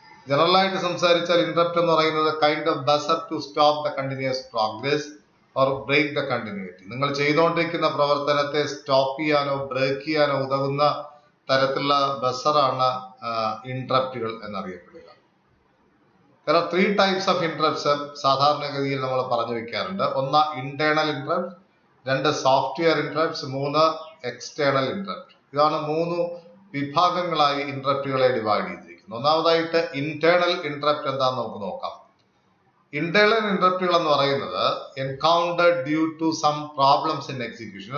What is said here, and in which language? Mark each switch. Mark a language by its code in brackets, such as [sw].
[ml] ജനറലായിട്ട് സംസാരിച്ചാൽ ഇൻറ്ററപ്റ്റ് എന്ന് പറയുന്നത് [en] Kind of buzzer to stop the continuous progress or break the continuity. [ml] നിങ്ങൾ ചെയ്തുകൊണ്ടിരിക്കുന്ന പ്രവർത്തനത്തെ സ്റ്റോപ്പ് ചെയ്യാനോ ബ്രേക്ക് ചെയ്യാനോ ഉതകുന്ന തരത്തിലുള്ള ബസറാണ് ഇൻറ്ററപ്റ്റുകൾ എന്നറിയപ്പെടുക. [en] There are 3 types of interrupts [ml] സാധാരണഗതിയിൽ നമ്മൾ പറഞ്ഞു വെക്കാറുണ്ട്. ഒന്ന് internal interrupt, 2 software ഇൻറ്ററപ്റ്റ്സ്, 3 external interrupt. ഇതാണ് 3 വിഭാഗങ്ങളായി ഇൻറ്ററപ്റ്റുകളെ ഡിവൈഡ് ചെയ്തിരിക്കുന്നത്. ഒന്നാമതായിട്ട് ഇന്റേണൽ ഇൻറ്ററപ്റ്റ് എന്താണെന്ന് നമുക്ക് നോക്കാം. ഇന്റേണൽ ഇൻറ്ററപ്റ്റുകൾ എന്ന് പറയുന്നത് [en] Encountered due to some problems in execution.